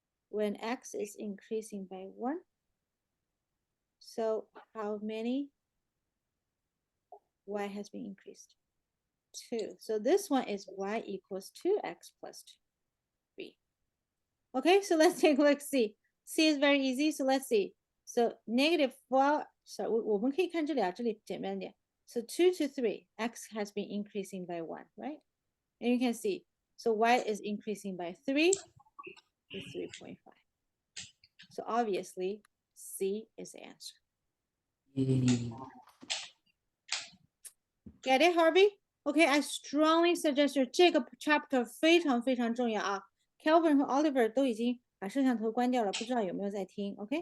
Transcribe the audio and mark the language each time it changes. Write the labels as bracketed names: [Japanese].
[English] When x is increasing by 1, so how many y has been increased? 2. So this one is y equals 2x plus 3. Okay, so let's take a look. C. C is very easy, so let's see. So -4, so [Chinese] 我们可以看这里啊，这里简单点。 [English] So 2 to 3, x has been increasing by 1, right? And you can see, so y is increasing by 3 to 3.5. So obviously, C is the answer. Yay. Get it, Harvey? Okay, I strongly suggest you [Chinese] 这个 chapter 非常非常重要啊。 Kelvin 和 Oliver 都已经把摄像头关掉了，不知道有没有在听 ？OK？